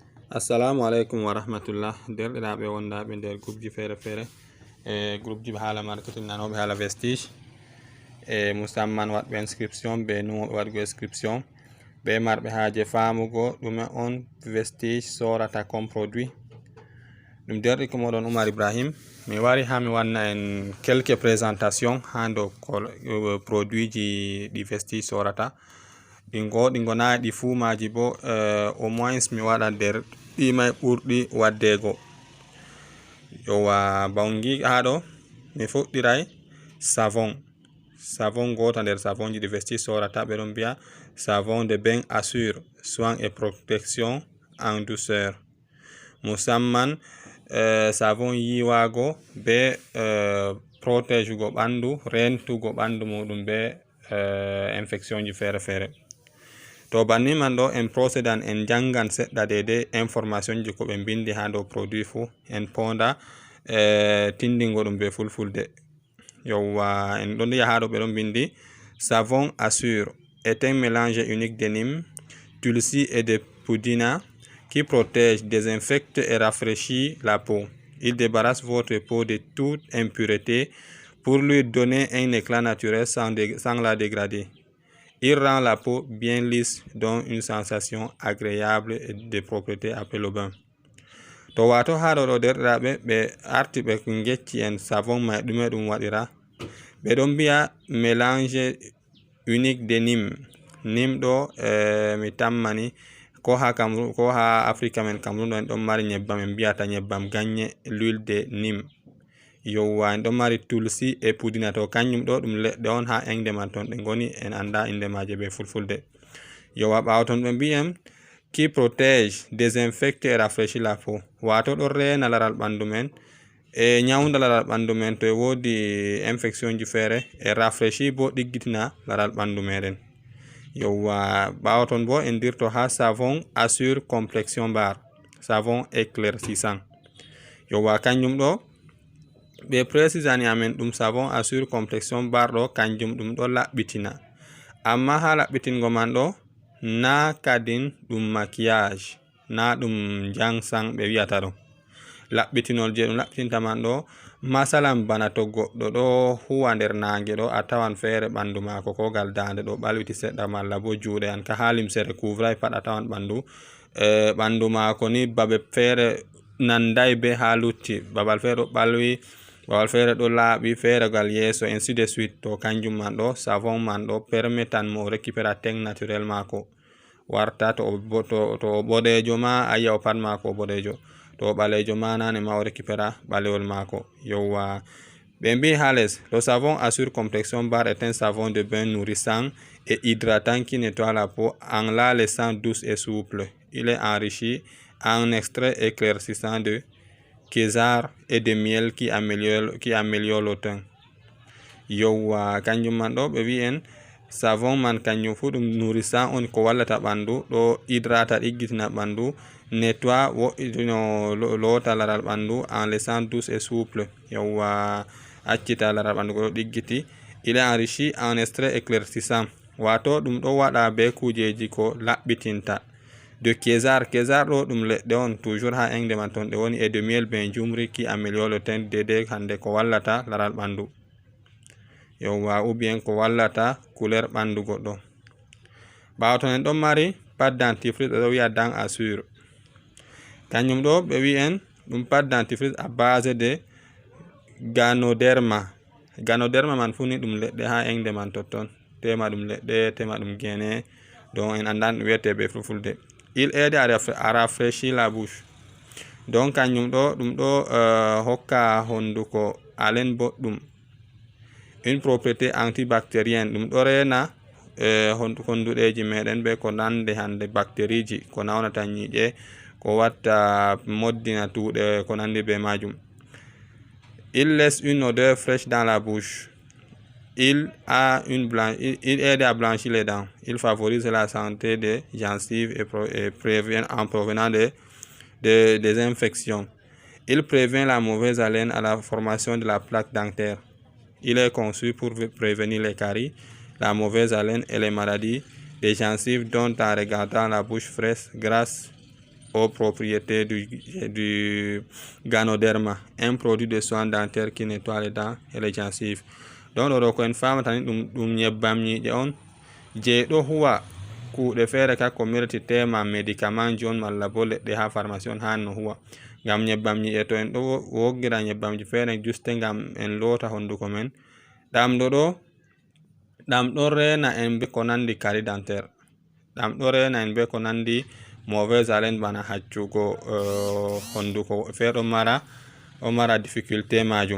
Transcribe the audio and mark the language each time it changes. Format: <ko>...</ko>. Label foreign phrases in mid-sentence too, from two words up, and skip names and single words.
<ar>السلام عليكم ورحمة الله.</ar> <ff>Derɗiraɓe wondaɓe nder groupe ji fere fere groupe ji hala marketing nanoɓe hala vestige musamman waɗɓe inscription be numoɓe waɗgo inscription be marɓe haje famugo ɗume on vestige sorata</ff> <fr>comme produit.</fr> <ff>ɗum derɗi ko moɗon Oumar Ibrahim. Mi wari ha mi wanna en</ff> <fr>quelques présentation</fr> <ff>ha dow produit ji ɗi vestige sorata. ɗi gonayi ɗi fuu maji bo</ff> <fr>au moins</fr> <ff>mi waɗa nder ɗimay ɓurɗi waddego. Yowa bangi haɗo mi fuɗɗiray savon gota nder savon ji ɗi vestige sorata ɓe ɗon biya</ff> <fr>savon de bain assure soin et protection en douceur,</fr> <ff>musamman savon yiwago be protège go ɓandu, rentugo ɓandu muɗum be infection ji fere fere. To banni man ɗo en procedan en jangan seɗɗa dede information ji ko ɓe bindi ha dow produit fu en ponda tindingo ɗum be fulfulde. Yowwa en ɗon yi'a ha ɗo ɓe ɗon bindi</ff> <fr>savon assure est un mélange unique de Nîmes, tulsi et de pudina qui protège, désinfecte et rafraîchit la peau. Il débarrasse votre peau de toute impureté pour lui donner un éclat naturel sans la dégrader. Il rend la peau bien lisse, dont une sensation agréable et de propreté après le bain.</fr> <ff>To wato ha ɗo derɗiraɓe ɓe arti ɓe gecci en savon mai ɗume ɗum waɗira. ɓe ɗon mbiya</ff> <fr>mélange unique de Nîmes</fr> <ff>ɗo mi tammani ko ha Cameroun ko ha Afrique men Cameroun ɗo en ɗon mari nyebbam en mbiyata nyebbam ganye,</ff> <fr>l'huile de Nîmes.</fr> <ff>Yowa en ɗon mari tulsi e pudina, to kanjum ɗo ɗum leɗɗe on ha engde man ton ɗe goni en anda inde maje be fulfulde. Yowa ɓawo ton ɓe mbi'en</ff> <fr>qui protège, désinfecte et rafraîchit la peau,</fr> <ff>wato ɗo rena laral ɓandu men e nyawda laral ɓandu men to e wodi infection ji fere, e rafraîchit bo ɗiggitina laral ɓandu meɗen. Yowa ɓawo ton bo en dirto ha savon assure complexion bar,</ff> <fr>savon éclaircissant.</fr> <ff>Yowa kanjum ɗo ɓe précisani amen ɗum savon assure complexion bar ɗo kanjum ɗum ɗo laɓɓitina, amma ha laɓɓitingo man ɗo na kadin ɗum maquillage, na ɗum jangsang ɓe wiyata ɗo. Laɓɓitinol je ɗum laɓɓitinta man ɗo masalan bana to goɗɗo ɗo huwa nder nange ɗo a tawan fere ɓandu mako ko gal dande ɗo ɓalwiti seɗɗa malla bo juuɗe an ka ha limsere kuvray pat a tawan ɓandu mako ni babe fere nanday be ha lutti, babal fere ɗo ɓalwi, babal fere ɗo laaɓi, fere gal yeso</ff> <fr>ainsi de suite.</fr> <ff>To kanjum man ɗo savon man ɗo permettan mo récupéra</ff> <fr>teint naturel</fr> <ff>mako warta to boɗejo ma a yi'a o pat mako boɗejo, to ɓalejo ma nane ma o récupéra ɓalewol mako. Yowa ɓe mbi ha</ff> <fr>les le savon assure complexion bar est un savon de bain nourrissant et hydratant qui nettoie la peau en la laissant douce et souple. Il est enrichi en extrait éclaircissant de kézar et de miel qui améliore le teint.</fr> <ff>Yowa kanjum man ɗo ɓe wi en savon man kanjum fu ɗum nourrissant on ko wallata ɓandu, ɗo hydrata ɗiggitina ɓandu, nettoie wo'itino lota laral ɓandu</ff> <fr>en laissant douce et souple.</fr> <ff>Yowa accita laral ɓandu ko ɗo ɗiggiti.</ff> <fr>Il est enrichi en extrait éclaircissant,</fr> <ff>wato ɗum ɗo waɗa be kujeji ko laɓɓitinta. De kézar ɗo ɗum leɗɗe on toujours ha engde man ton ɗe woni,</ff> <fr>et de miel</fr> <ff>ben jumri</ff> <fr>qui améliore le teint</fr> <ff>dede hande ko wallata laral ɓandu. Yowa</ff> <fr>ou bien</fr> <ff>ko wallata couleur ɓandu goɗɗo. Ɓawo ton en ɗon mari</ff> <fr>pâte dentifrice</fr> <ff>ɓe ɗo wi'a dent assure. Kanjum ɗo ɓe wi en ɗum</ff> <fr>pâte dentifrice à base de ganoderma</fr> <ff>man fu ni ɗum leɗɗe ha engde man totton, tema ɗum leɗɗe, tema ɗum gene, donc en andan ɗum wiyete be fulfulde.</ff> <fr>Il aide à rafraîchir la bouche,</fr> <ff>donc kanjum ɗo ɗum ɗo hokka honduko halen boɗɗum.</ff> <fr>Une propriété antibactérienne,</fr> <ff>ɗum ɗo rena honduɗeji meɗen be ko nande hande bactériji ko nawnata ñiiƴe, ko watta moddina tuuɗe ko nandi be majum.</ff> <fr>Il laisse une odeur fraîche dans la bouche. Il aide à blanchir les dents. Il favorise la santé des gencives et prévient en provenant des infections. Il prévient la mauvaise haleine à la formation de la plaque dentaire. Il est conçu pour prévenir les caries, la mauvaise haleine et les maladies des gencives, dont en regardant la bouche fraîche grâce aux propriétés du Ganoderma, un produit de soins dentaires qui nettoie les dents et les gencives.</fr> <ff>Donc ɗo ko en famatani ɗum nyebbam nyiiƴe on je ɗo huwa kuuɗe feere ka ko mirtitema médicament ji on malla bo leɗɗe ha pharmacie on hanno huwa. Ngam nyebbam nyiiƴe to en ɗo woggira nyebbamji feere juste ngam en loota honduko men, ɗam ɗon rena en be ko nandi</ff> <fr>carie dentaire,</fr> <ff>ɗam ɗo rena en be ko nandi</ff> <fr>mauvaise haleine</fr> <ff>bana haccugo honduko feere ɗo mara difficulté majum.</ff>